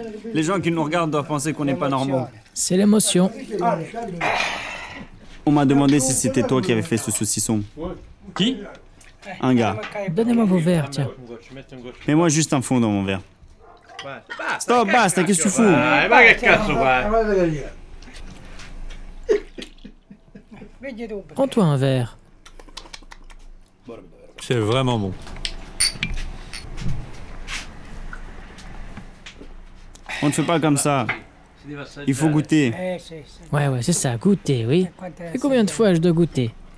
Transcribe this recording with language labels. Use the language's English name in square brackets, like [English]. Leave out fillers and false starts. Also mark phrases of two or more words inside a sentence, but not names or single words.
[French] Les gens qui nous regardent doivent penser qu'on n'est pas normaux. C'est l'émotion. On m'a demandé si c'était toi qui avais fait ce saucisson. Qui? Un gars. Donnez-moi vos verres, tiens. Mets-moi juste un fond dans mon verre. Stop, basta, qu'est-ce que tu fous? [Italian] Ma che cazzo fai? [French] Prends-toi un verre. C'est vraiment bon. On ne fait pas comme ça. Il faut goûter. Ouais, c'est ça, goûter, oui. Et combien de fois je dois goûter?